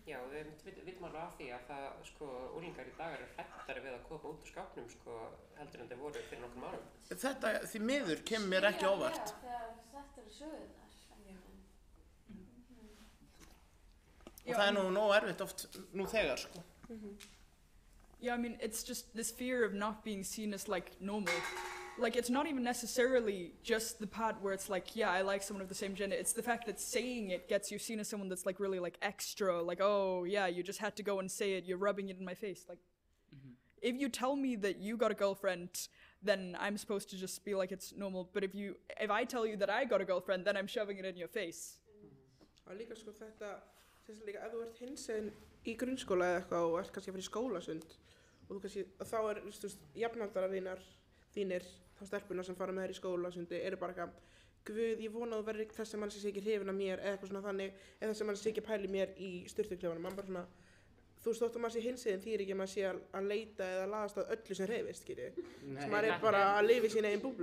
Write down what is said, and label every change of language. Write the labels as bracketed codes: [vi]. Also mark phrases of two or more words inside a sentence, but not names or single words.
[is] Já, við vitum alveg af því að það, sko, úlingar í dag eru hrættari við að koma út úr skápnum, sko, heldur en þeir voru fyrir nokkrum árum. Þetta því miður kemur mér ekki óvart. Þegar þetta eru sögurnar. Og það nú nógu erfitt oft nú þegar, sko. [en] Yeah, I mean, it's just this fear of not being seen as like normal. Like, it's not even necessarily just the part where it's like, yeah, I like someone of the same gender. It's the fact that saying it gets you seen as someone that's like really like extra. Like, oh yeah, you just had to go and say it. You're rubbing it in my face. Like, if you tell me that you got a girlfriend, then I'm supposed to just be like it's normal. But if I tell you that I got a girlfriend, then I'm shoving it in your face. [is] Og líka sko þetta, þess að líka ef þú ert hinsegin í grunnskóla eða eitthvað og ert kannski að fara í skólasund og þú kannski, þá þú veist, jafnaldarar þínir, þá stelpuna sem fara með þér í skólasundi eru bara eitthvað, guð, ég vona að þú verður þess að mann sé ekki hrifin af mér eða eitthvað svona þannig, eða þess að mann sé ekki pæli mér í sturtuklefanum, mann bara svona, þú veist, þótt að maður sé hinsegin þýðir ekki að maður sé að leita eða laðast að öllu sem hreyfist, skilji, sem maður er bara að lifa í sína eigin búblu.